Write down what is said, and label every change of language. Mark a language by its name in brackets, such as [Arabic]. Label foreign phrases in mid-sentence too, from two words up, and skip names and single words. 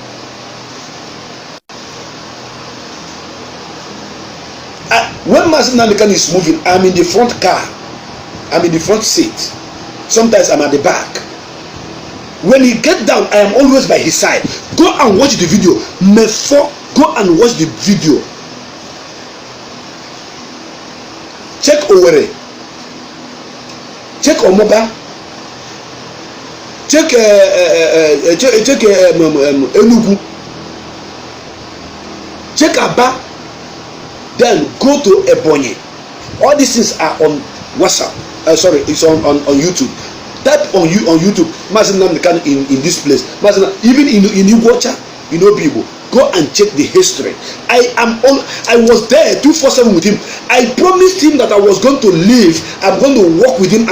[English] When Mazi Nnamdi Kanu is moving, I'm in the front car. I'm in the front seat. Sometimes I'm at the back. When he get down, I am always by his side. Go and watch the video. Mefo, go and watch the video. Check Owerri. Check Omoba. Check Enugu. Check Aba. Then go to Ebonyi. All these things are on WhatsApp. Sorry, it's on YouTube. Type on YouTube. In this place. Even in Iguacha, people. Go and check the history. I was there 247 with him. I promised him that I was going to live. I'm going to walk with him.